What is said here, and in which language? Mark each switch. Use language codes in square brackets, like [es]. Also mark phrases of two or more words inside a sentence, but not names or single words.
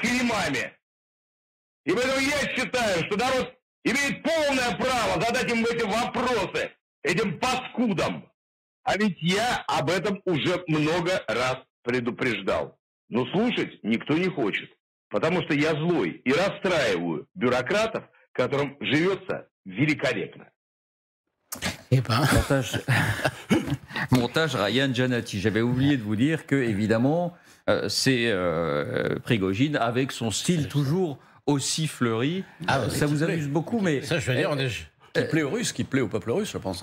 [ru] И поэтому я считаю, что народ имеет полное право задать им эти вопросы, этим паскудам. А ведь я об этом уже много раз предупреждал. Но слушать никто не хочет, потому что я злой и расстраиваю бюрократов, которым живется великолепно. [fr] Montage Ryan Janati. J'avais oublié de vous dire que, évidemment, c'est Prigojine avec son style toujours aussi fleuri. Ça vous amuse beaucoup, mais... Ça, je veux dire, qui plaît aux Russes, qui plaît au peuple russe, je pense.